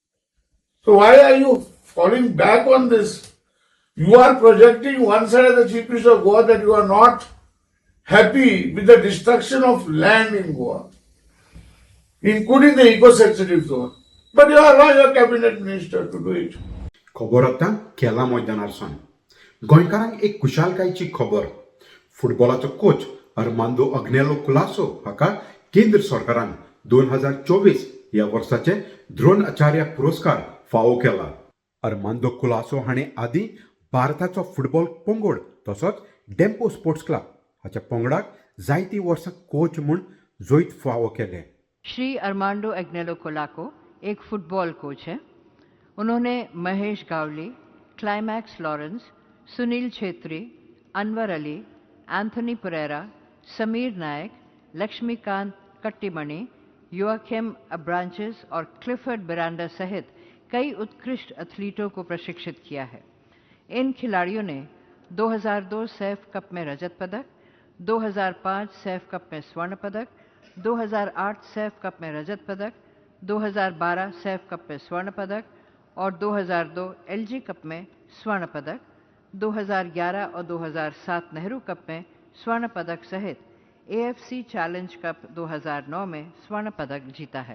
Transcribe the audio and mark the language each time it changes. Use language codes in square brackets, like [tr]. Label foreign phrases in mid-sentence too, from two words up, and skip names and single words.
[en] So why are you falling back on this? You are projecting one side as the Chief Minister of Goa that you are not happy with the destruction of land in Goa, including the eco-sensitive zone. But you allow your cabinet minister to do it. [kok] खबर आतां केला मैदानारसून गोंयकारांक एक कुशालकायेची खबर. फुटबॉलाचो कोच अरमांदो अग्नेलो कुलासो हाका केंद्र सरकारान 2024 ह्या वर्साचे द्रोणाचार्य पुरस्कार फावो केला. अरमांदो कुलासो हाणें आदीं भारताचो फुटबॉल पंगड तसोच डेम्पो स्पोर्ट्स क्लब हाच्या पंगडाक जायतीं वर्सां कोच म्हूण जैत फावो केले. [hi] श्री अरमांडो एग्नेलो कोलाको एक फुटबॉल कोच हैं. उन्होंने महेश गावली, क्लाइमैक्स लॉरेंस, सुनील छेत्री, अनवर अली, एंथनी परेरा, समीर नायक, लक्ष्मीकांत कट्टीमणि, योआकिम अब्रांचेस और क्लिफर्ड बिरांडा सहित कई उत्कृष्ट एथलीटों को प्रशिक्षित किया है. इन खिलाड़ियों ने 2002 सैफ कप में रजत पदक, 2005 सैफ कप में स्वर्ण पदक, 2008 सैफ कप में रजत पदक, 2012 सैफ कप में स्वर्ण पदक और 2002 एलजी कप में स्वर्ण पदक, 2011 और 2007 नेहरू कप में स्वर्ण पदक सहित एएफसी चैलेंज कप 2009 में स्वर्ण पदक जीता है.